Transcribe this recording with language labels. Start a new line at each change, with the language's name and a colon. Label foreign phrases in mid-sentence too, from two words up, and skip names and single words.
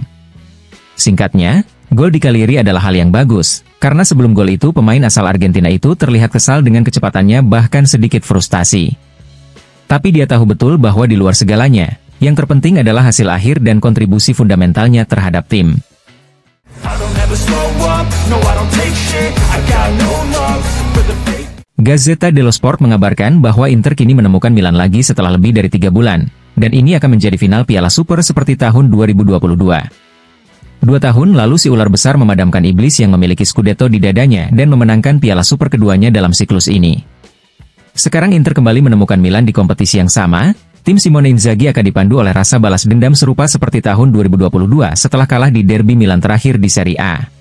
Indonesian: Singkatnya, gol di Cagliari adalah hal yang bagus, karena sebelum gol itu pemain asal Argentina itu terlihat kesal dengan kecepatannya bahkan sedikit frustasi. Tapi dia tahu betul bahwa di luar segalanya, yang terpenting adalah hasil akhir dan kontribusi fundamentalnya terhadap tim. Gazzetta dello Sport mengabarkan bahwa Inter kini menemukan Milan lagi setelah lebih dari 3 bulan, dan ini akan menjadi final Piala Super seperti tahun 2022. 2 tahun lalu si ular besar memadamkan iblis yang memiliki Scudetto di dadanya dan memenangkan Piala Super keduanya dalam siklus ini. Sekarang Inter kembali menemukan Milan di kompetisi yang sama, tim Simone Inzaghi akan dipandu oleh rasa balas dendam serupa seperti tahun 2022 setelah kalah di derby Milan terakhir di Serie A.